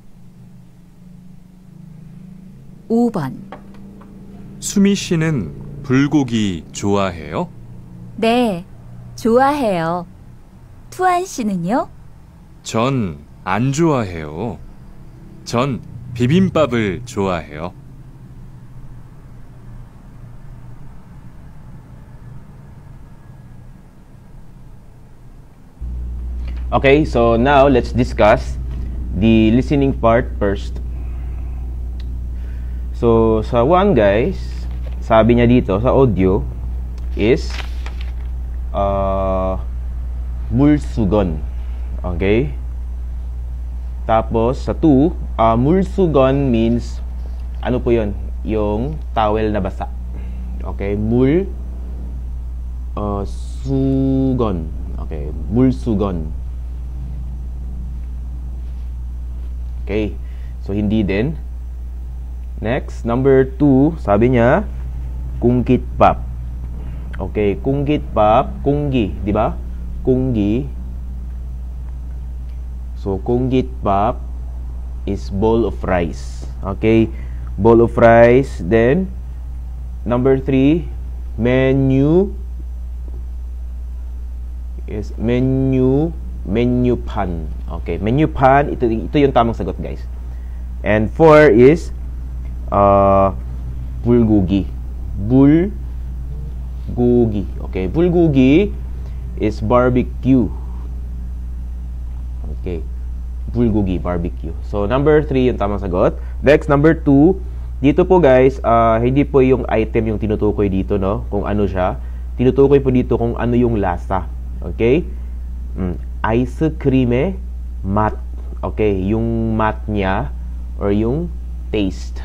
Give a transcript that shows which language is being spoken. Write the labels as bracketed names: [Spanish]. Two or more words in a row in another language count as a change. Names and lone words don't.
[Korean] 5번 수미 씨는 불고기 좋아해요? 네, 좋아해요. 투안 씨는요? 전 안 좋아해요. 전 비빔밥을 좋아해요. [English] Okay, so now let's discuss the listening part first. So, [Filipino] sa 1 guys, sabi niya dito sa audio is 물수건. Okay? Tapos sa 2, 물수건 means ano po 'yon? Yung towel na basa. [Korean] Okay, 수건. Okay, 물수건. [English] Okay. [Filipino] So hindi din. [English] Next, number 2, [Filipino] sabi niya 공깃밥. [Korean] Okay, 공깃밥, 공기, [Filipino] di ba? [English] 공기. So 공깃밥 is bowl of rice. Okay, bowl of rice. Then number 3, menu is menu pan. Okay, menu pan, [Filipino] ito yung tamang sagot guys. [English] And 4 is bulgogi. Bulgogi. Okay, bulgogi is barbecue. Okay, bulgogi, barbecue. [Filipino] So [English] number 3 [Filipino] yung tamang sagot. [English] Next, number 2, [Filipino] dito po guys, hindi po yung item yung tinutukoy dito, no? Kung ano siya. Tinutukoy po dito kung ano yung lasa. [English] Okay? Ice cream mat. [Filipino] Okay, yung mat niya or yung taste.